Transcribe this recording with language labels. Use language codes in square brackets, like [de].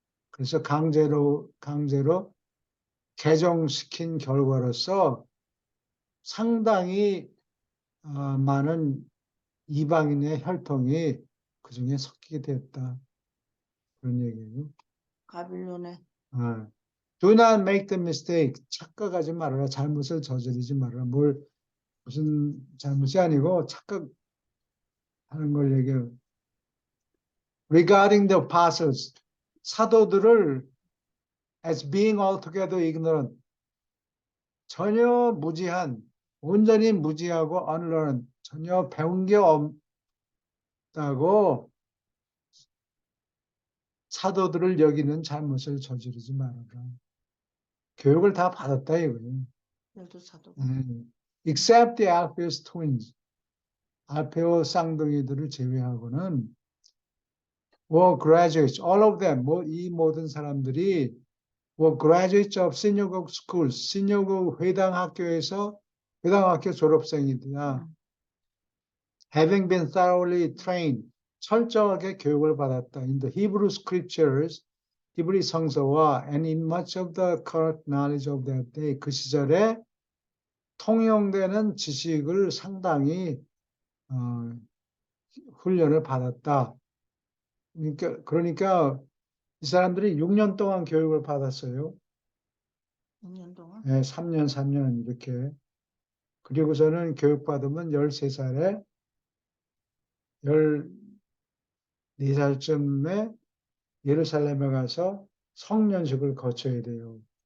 [ko] 그래서 강제로 개종시킨 결과로서 상당히 많은 이방인의 혈통이 그 중에 섞이게 됐다. 그런 얘기예요. 바빌론에. [en] Do not make the mistake. [ko] 착각하지 말아라. 잘못을 저지르지 말아라. 무슨 잘못이 아니고 착각하는 걸 얘기해요. [en] Regarding the apostles. [ko] 사도들을 [en] as being altogether ignorant. [ko] 전혀 무지한, 온전히 무지하고 [en] unlearned. [ko] 전혀 배운 게 없다고 사도들을 여기는 잘못을 저지르지 말아라. 교육을 다 받았다 이거예요. 열두 사도가. [en] Except the Alphaeus twins. [ko] 알페오 쌍둥이들을 제외하고는 [en] were graduates, all of them, [ko] 이 모든 사람들이 [en] were graduates of synagogue schools, [ko] 시녀국 회당 학교에서 회당 학교 졸업생이다. [en] Having been thoroughly trained, [ko] 철저하게 교육을 받았다. [en] In the Hebrew scriptures, [ko] 히브리 성서와 [en] and in much of the current knowledge of that day, [ko] 그 시절에 통용되는 지식을 상당히 훈련을 받았다. 그러니까 이 사람들이 6년 동안 교육을 받았어요. 6년 동안? 네, 3년 이렇게. 그리고서는 교육받으면 13살에 14살쯤에 예루살렘에 가서 성년식을 거쳐야 돼요.